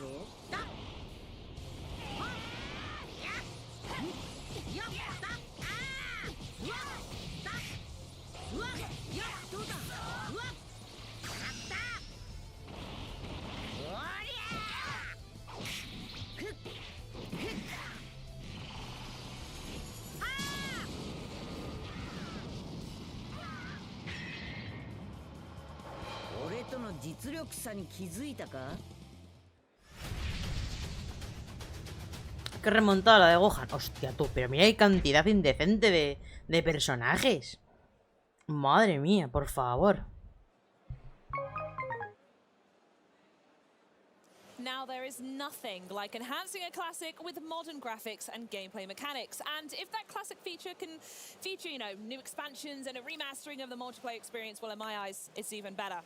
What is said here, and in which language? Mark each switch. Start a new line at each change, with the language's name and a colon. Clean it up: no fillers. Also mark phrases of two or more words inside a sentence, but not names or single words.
Japanese: だっやったうわだうわやっどうだうわやったおりゃふっふっ俺との実力差に気づいたか。
Spanish: Que remontada la de Gohan. Hostia, tú, pero mira, hay cantidad indecente de personajes. Madre mía, por favor.
English: Now, there is nothing like enhancing a classic with modern graphics and gameplay mechanics. And if that classic feature can feature, you know, new expansions and a remastering of the multiplayer experience, well, in my eyes, it's even better.